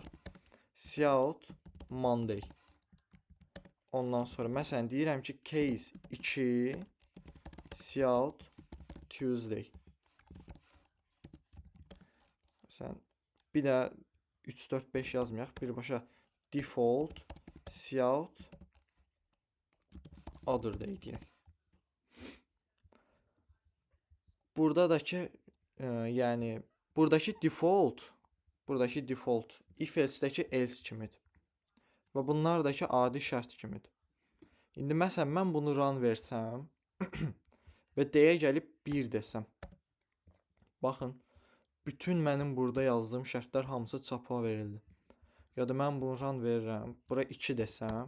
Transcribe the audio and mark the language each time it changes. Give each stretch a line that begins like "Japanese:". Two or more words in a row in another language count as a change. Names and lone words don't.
English: Cout Monday.
Azerbaijani: Ondan sonra məsələn deyirəm ki,
English: case 2 cout Tuesday.
Azerbaijani: Məsələn, bir də 3, 4, 5 yazmayaq. Birbaşa
English: default cout other day
Azerbaijani: deyək. Buradakı yəni buradakı default
English: if else-
Azerbaijani: dəki else kimidir. Və bunlardakı adi şərt kimidir. İndi məsələn mən bunu run versəm və deyə gəlib 1 desəm. Baxın, bütün mənim burada yazdığım şərtlər hamısı çapa verildi. Ya da mən bunu run verirəm, bura 2 desəm.